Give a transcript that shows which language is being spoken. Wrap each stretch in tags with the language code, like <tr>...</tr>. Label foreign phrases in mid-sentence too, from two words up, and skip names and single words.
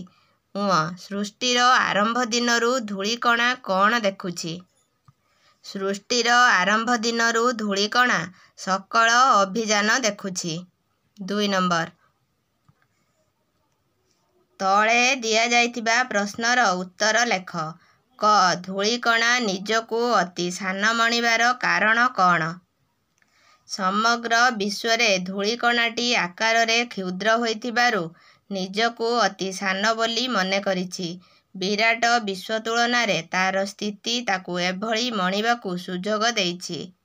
<or>ସୃଷ୍ଟିର ଆରମ୍ଭ ଦିନରୁ ଧୂଳିକଣା କଣ ଦେଖୁଛି? ସୃଷ୍ଟିର ଆରମ୍ଭ ଦିନରୁ ଧୂଳିକଣା ସକଳ ଅଭିଯାନ ଦେଖୁଛି। 2 ନମ୍ବର ତଳେ ଦିଆ ଯାଇଥିବା ପ୍ରଶ୍ନର ଉତ୍ତର ଲେଖ। କ ଧୂଳିକଣା ନିଜକୁ ଅତି ସାନ ମଣିବାର କାରଣ କଣ? ସମଗ୍ର ବିଶ୍ୱରେ ଧୂଳିକଣାଟି ଆକାରରେ କ୍ଷୁଦ୍ର ହୋଇଥିବାରୁ ନିଜକୁ ଅତି ସାନ ବୋଲି ମନେ କରିଛି। ବିରାଟ ବିଶ୍ୱ ତୁଳନାରେ ତାର ସ୍ଥିତି ତାକୁ ଏଭଳି ମଣିବାକୁ ସୁଯୋଗ ଦେଇଛି।</or>